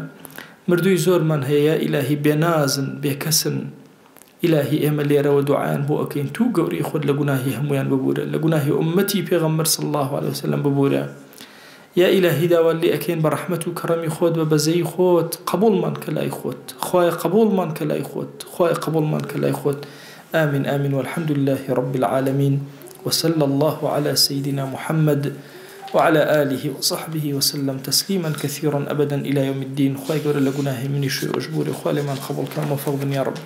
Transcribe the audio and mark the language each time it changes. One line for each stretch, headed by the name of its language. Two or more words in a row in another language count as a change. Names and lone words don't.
Central Kurdish: مردووی زۆرمان هەیە، یا ئیلاهی بێنازن بێکەسن، ئیلاهی ئێمە لێرەوە دوعایان بۆ ئەکەین تو گەورەی خۆت لە گوناهی هەمویان ببوورە، لە گوناهی ئومەتی پێغەمبەر
Arabic: صلی الله عليه وسلم
Central Kurdish: ببوورە. یا ئیلاهی داوا لێ ئەکەین بە ڕەحمەت و کەڕەمی خۆت بە بەزەی خۆت قبوڵمان کە لای خۆت، خوایە قبوڵمان کە لای خۆت، خوایە قبوڵمان کە لای خۆت.
Arabic: آمين آمين والحمد لله رب العالمين، وصلى الله على سيدنا محمد وعلى آله وصحبه وسلم تسليما كثيرا أبدا إلى يوم الدين. خواهي قول لقناه مني شوي أجبوري، خوالي من قبل كان موفق يا رب.